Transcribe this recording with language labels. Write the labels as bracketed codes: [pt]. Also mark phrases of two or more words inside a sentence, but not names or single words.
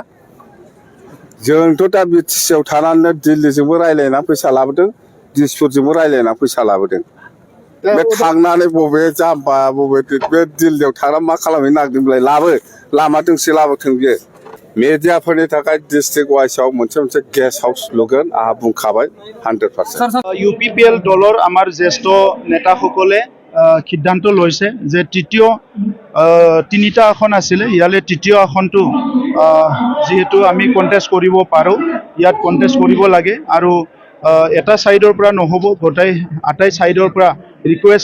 [brx] जोंथ' दा BTCआव थानानै दिल्लीजोंबो रायज्लायना फैसा लाबोदों, दिसफोरजोंबो रायज्लायना फैसा लाबोदों बे थांनानै बबे जाम्बा बबे बे दिल्लीयाव थांना मा खालामहैनो नागिरदोंमोनलाय लाबो लामा दोंसे लाबोथों बियो मेडियाफोरनि थाखाय [en] district wise [brx] मोनसे [en] guest house [brx] लुगोन आंहा बुंखाबाय 100%। [as] UPPL দলৰ আমাৰ জ্যেষ্ঠ নেতাসকলে সিদ্ধান্ত লৈছে যে তৃতীয় তিনিটা আসন আছিলে ইয়ালে তৃতীয় আসনটো যেহেতু আমি কন্টেষ্ট কৰিব পাৰোঁ ইয়াত কন্টেষ্ট কৰিব লাগে আৰু এটা সাইডৰ পৰা নহব গোটাই আটাই সাইডৰ পৰা ৰিকুৱেষ্ট